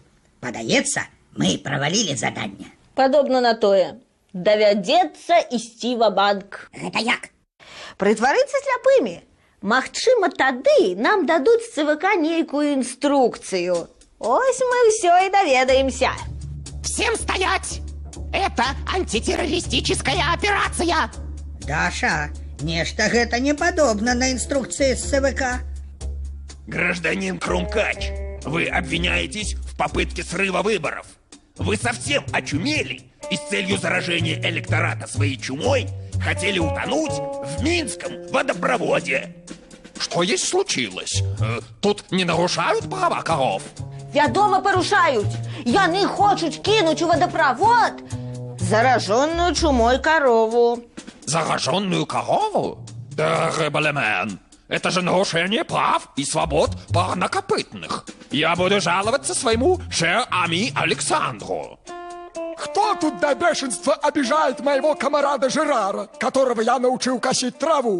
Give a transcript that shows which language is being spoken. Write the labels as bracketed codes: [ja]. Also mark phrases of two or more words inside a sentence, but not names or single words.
[be] Падаецца, мы правалілі заданне. Падобна на тое. Давядзецца ісці ва-банк. Гэта як? Прытварыцца сляпымі. Магчыма, тады нам дадуць з ЦВК нейкую інструкцыю. Ось мы ўсё і даведаемся. [ru] Всем стоять! Это антитеррористическая операция! [be] Даша, нешта гэта не падобна на інструкцыі з ЦВК. [ru] Гражданин Крумкач, вы обвиняетесь в попытке срыва выборов. Вы совсем очумели и с целью заражения электората своей чумой хотели утонуть в Минском водопроводе. Что есть случилось? Тут не нарушают права коров? [be] Вядома, парушаюць. Яны хочуць кінуць у [ru] водопровод зараженную чумой корову. Зараженную корову? Дорогой Балемен, это же нарушение прав и свобод парнокопытных. Я буду жаловаться своему шер-ами Александру. Кто тут до бешенства обижает моего комарада Жерара, которого я научил косить траву?